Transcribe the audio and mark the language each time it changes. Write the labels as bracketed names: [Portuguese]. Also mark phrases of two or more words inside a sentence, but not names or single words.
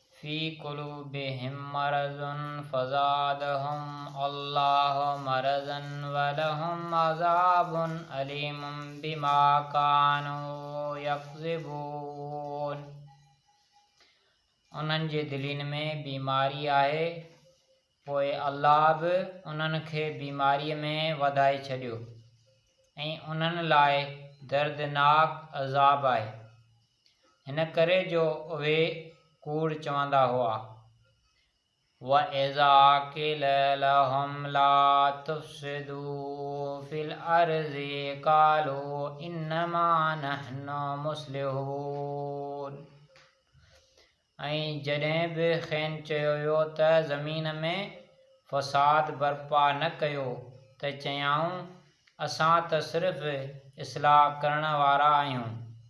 [Arabic] في قلوبهم مرض فزادهم الله مرضا ولهم عذاب أليم بما كانوا يكذبون. [Sindhi] उन्हनि जे दिलियुनि में बीमारी आहे, पोइ अल्लाह बि उन्हनि खे बीमारीअ में वधाए छॾियो ऐं उन्हनि लाइ दर्दनाक अज़ाब आहे, हिन करे जो उहे कूड़ चवंदा हुआ। [Arabic] وإذا قيل لهم لا تفسدوا في الأرض قالوا إنما نحن مصلحون. [Sindhi] ऐं जॾहिं बि खेनि चयो वियो त ज़मीन में फ़साद बर्पा न कयो त चयाऊं असां त सिर्फ़ु इस्लाह करण वारा आहियूं।